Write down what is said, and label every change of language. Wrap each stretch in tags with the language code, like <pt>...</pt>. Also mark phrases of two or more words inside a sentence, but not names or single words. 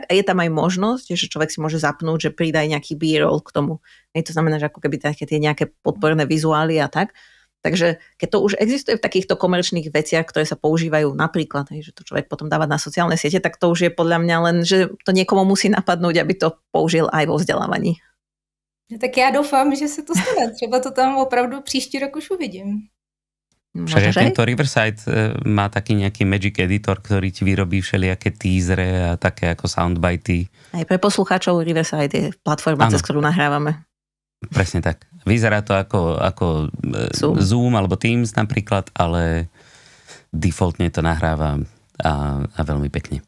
<sk>A je tam aj možnosť, že človek si môže zapnúť, že pridá nejaký B-roll k tomu. To znamená, že ako keby také tie nejaké podporné vizuály a tak. Takže keď to už existuje v takýchto komerčných veciach, ktoré sa používajú napríklad, že to človek potom dáva na sociálne siete, tak to už je podľa mňa len, že to niekomu musí napadnúť, aby to použil aj vo vzdelávaní.</sk> <cs>Tak já doufám, že se to stane. Třeba to tam opravdu příští rok už uvidím.</cs> <sk>Však tento Riverside má taký nejaký Magic Editor, ktorý ti vyrobí všelijaké teasery a také ako soundbitey. Aj pre poslucháčov Riverside je platforma, cez ktorú nahrávame. Presne tak. Vyzerá to ako Zoom alebo Teams napríklad, ale defaultne to nahráva a veľmi pekne.</sk>